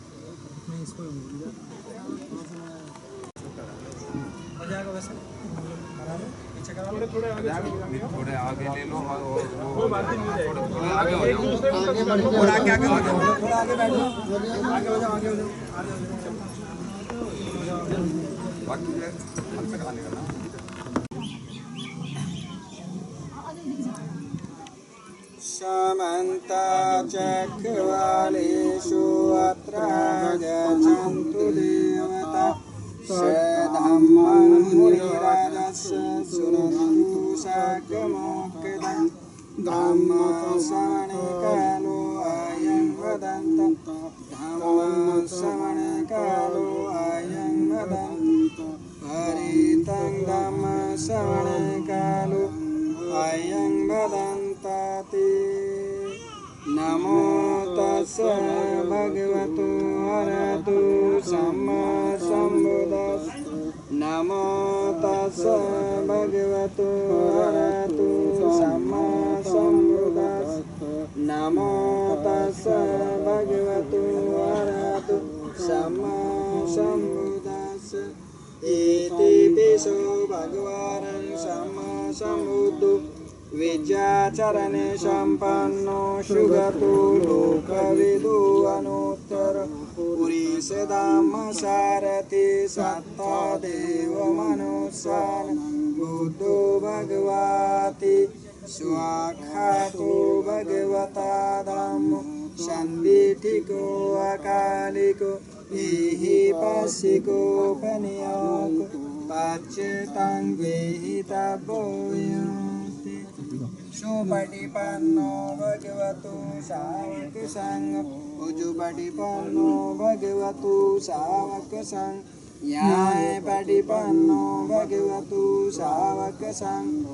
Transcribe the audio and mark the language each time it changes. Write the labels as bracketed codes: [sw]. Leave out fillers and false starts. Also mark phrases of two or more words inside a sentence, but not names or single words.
[hi] इसको हो जाएगा वैसे थोड़े आगे थोड़े आगे ले लो और वो बात नहीं हो जाएगी। थोड़े आगे हो जाओ। थोड़ा आगे आगे हो जाओ, थोड़ा आगे बैठ जाओ, आगे हो जाओ, आगे हो जाओ, आगे हो जाओ। बाकी हमसे कहाँ निकलना। [pi] समन्ता चक्रवालेषु अत्र गच्छन्तु देवता सधम्मं मुनिराजस्य शृण्वन्तु साग्रमोक्तं धम्मश्रवणे कालो अयं वदन्त धम्मश्रवणे कालो अयं वदन्त हरितं धम्मश्रवणे कालो अयं वदन्ताति नमो तस्स भगवतो अरहतो सम्मा सम्बुद्धस्स नमो तस्स भगवतो अरहतो सम्मा सम्बुद्धस्स नमो तस्स भगवतो अरहतो सम्मा सम्बुद्धस्स इति पिशो भगवान् सम्मा सम्बुद्धो विद्याचरणे सम्पन्नो सुगतो लोकविदो अनुत्तर पुरीषधामसारथि सत्ता देवमनुष्यान् बुद्धो भगवति स्वाख्यातो भगवता धम्मो सन्दिठिको अकालिको एहि पश्यिकोपनियाको पाच्यतां वेहितव्यो सुपटिपन्नो भगवतो सावक संग उजुपटिपन्नो भगवतो सावक संग न्यायपटिपन्नो भगवतो सावक संग